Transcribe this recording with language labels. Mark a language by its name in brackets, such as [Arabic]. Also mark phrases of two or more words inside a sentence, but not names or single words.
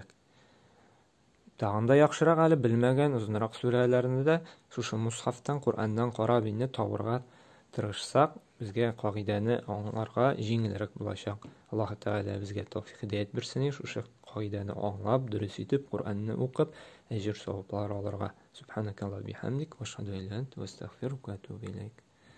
[Tatar] Тагын да яхшырак әле белмәгән узынрак сүрәләрне дә шушы мусхафтан, Кураннан карап инде табырга тырышсак, безгә кагыйдәне аңларга җиңелрәк булачак. Аллаһ Тәгалә безгә тәүфыйк һидаят бирсен, шушы кагыйдәне аңлап, дөрес итеп, Куранны укып, әҗр-саваплар алырга. [Arabic] سبحانك اللهم وبحمدك وأشهد أن لا إله إلا أنت وأستغفرك وأتوب إليك.